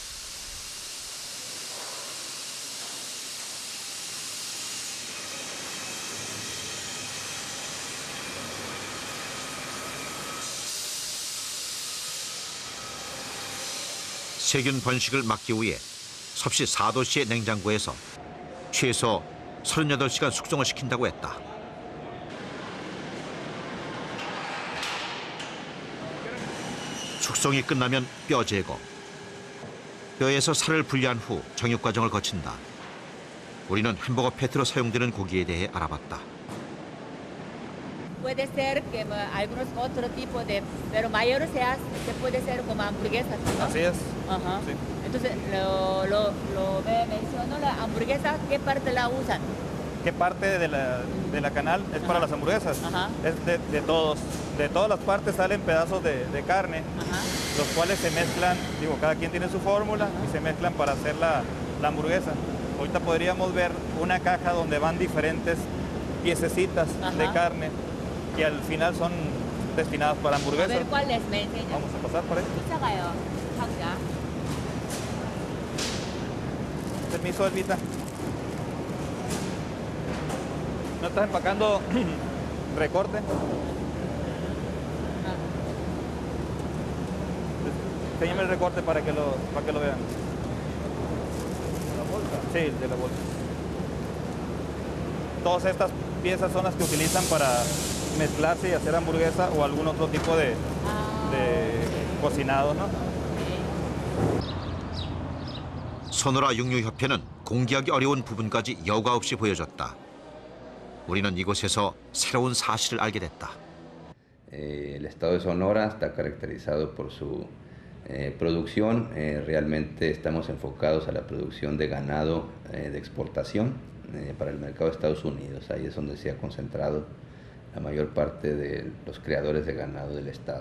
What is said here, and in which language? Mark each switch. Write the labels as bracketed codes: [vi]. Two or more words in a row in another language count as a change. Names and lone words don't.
[ko] 세균 번식을 막기 위해 섭씨 4도씨의 냉장고에서 최소 38시간 숙성을 시킨다고 했다. 숙성이 끝나면 뼈 제거. 뼈에서 살을 분리한 후 정육 과정을 거친다. 우리는 햄버거 패티로 사용되는 고기에 대해 알아봤다. [es] Puede ser que algunos otro tipo de, pero mayor se puede ser como hamburguesas, ¿no? Así es. Ajá. Sí. Entonces, mencionó la hamburguesa, ¿qué parte la usan? ¿Qué parte de la canal es para las hamburguesas? Ajá. Es de todos. De todas las partes salen pedazos de carne, Ajá. los cuales se mezclan, digo, cada quien tiene su fórmula y se mezclan para hacer la hamburguesa. Ahorita podríamos ver una caja donde van diferentes piececitas de Ajá. carne que al final son destinadas para A hamburguesas. ver, ¿cuál es? ¿Me enseña? Vamos a pasar por ahí. [ko] 쫓아가요, 상자. [es] Permiso, Elvita. ¿No estás empacando recorte? Enséñame el recorte para que lo vean. ¿La bolsa? Sí, el de la bolsa. Todas estas piezas son las que utilizan para mezclarse y hacer hamburguesa o algún otro tipo de cocinado, ¿no? [ko] 소노라 육류협회는 공개하기 어려운 부분까지 여과 없이 보여줬다. 우리는 이곳에서 새로운 사실을 알게 됐다. [es] El estado de Sonora está caracterizado por su producción. Realmente estamos enfocados a la producción de ganado de exportación para el mercado de Estados Unidos. Ahí es donde se ha concentrado la mayor parte de los criadores de ganado del estado.